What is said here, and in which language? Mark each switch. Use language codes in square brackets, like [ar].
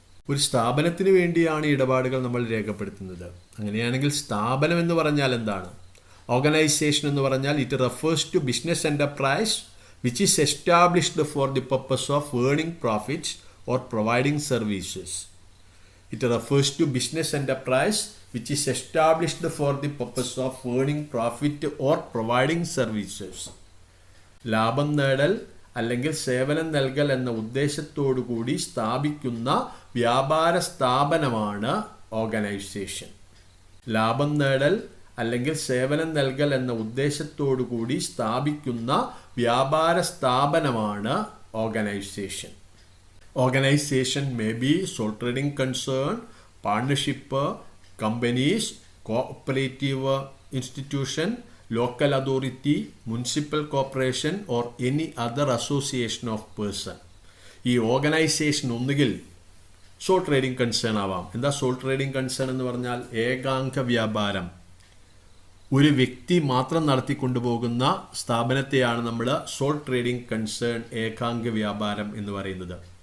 [ml] ഒരു സ്ഥാപനത്തിന് വേണ്ടിയാണ് ഇടപാടുകൾ നമ്മൾ രേഖപ്പെടുത്തുന്നത്. അങ്ങനെയാണെങ്കിൽ സ്ഥാപനം എന്ന് പറഞ്ഞാൽ എന്താണ്? [en] organisation [ml] എന്ന് പറഞ്ഞാൽ [en] It refers to business enterprise which is established for the purpose of earning profits or providing services. It refers to business enterprise which is established for the purpose of earning profit or providing services. [ml] ലാഭം നേടൽ അല്ലെങ്കിൽ സേവനം നൽകൽ എന്ന ഉദ്ദേശത്തോടു കൂടി സ്ഥാപിക്കുന്ന വ്യാപാര സ്ഥാപനമാണ് ഓർഗനൈസേഷൻ. ലാഭം നേടൽ അല്ലെങ്കിൽ സേവനം നൽകൽ എന്ന ഉദ്ദേശത്തോടു കൂടി സ്ഥാപിക്കുന്ന വ്യാപാര സ്ഥാപനമാണ് organisation. [en] Organisation may be sole trading concern, partnership, companies, cooperative institution, local authority, municipal corporation or any other association of person. [ml] ഈ ഓർഗനൈസേഷൻ ഒന്നുകിൽ സോൾ ട്രേഡിംഗ് കൺസേൺ ആവാം. എന്താ സോൾ ട്രേഡിംഗ് കൺസേൺ എന്ന് പറഞ്ഞാൽ? ഏകാംഗ വ്യാപാരം. ഒരു വ്യക്തി മാത്രം നടത്തിക്കൊണ്ടുപോകുന്ന സ്ഥാപനത്തെയാണ് നമ്മൾ സോൾ ട്രേഡിംഗ് കൺസേൺ, ഏകാംഗ വ്യാപാരം എന്ന് പറയുന്നത്.